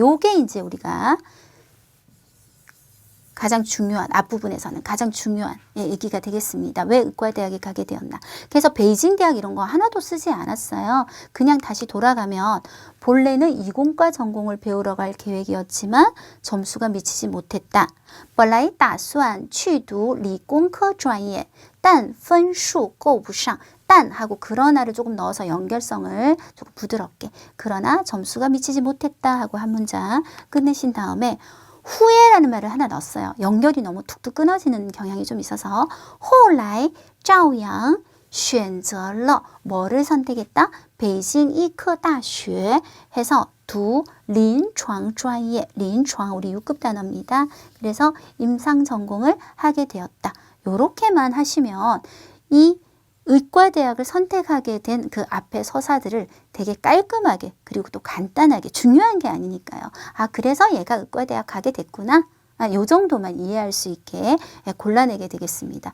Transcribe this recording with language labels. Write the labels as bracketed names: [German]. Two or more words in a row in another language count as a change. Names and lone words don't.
[Korean] 요게 이제 우리가 가장 중요한, 앞부분에서는 가장 중요한 얘기가 되겠습니다. 왜 의과대학에 가게 되었나. 그래서 베이징 대학 이런 거 하나도 쓰지 않았어요. 그냥 다시 돌아가면 본래는 이공과 전공을 배우러 갈 계획이었지만 점수가 미치지 못했다. [Chinese] 本来打算去读理工科专业但分数够不上 [Korean] 딴 하고 그러나를 조금 넣어서 연결성을 조금 부드럽게, 그러나 점수가 미치지 못했다 하고 한 문장 끝내신 다음에 후에라는 말을 하나 넣었어요. 연결이 너무 툭툭 끊어지는 경향이 좀 있어서 [Chinese] 后来赵阳选择了 [Korean] 뭐를 선택했다? 베이징 [Chinese] 医科大学 [Korean] 해서 두 [Chinese] 臨床专业, [Korean] 臨床 우리 6급 단어입니다. 그래서 임상 전공을 하게 되었다. 요렇게만 하시면 이 의과대학을 선택하게 된 그 앞에 서사들을 되게 깔끔하게 그리고 또 간단하게, 중요한 게 아니니까요. 아, 그래서 얘가 의과대학 가게 됐구나. 요 정도만 이해할 수 있게 골라내게 되겠습니다.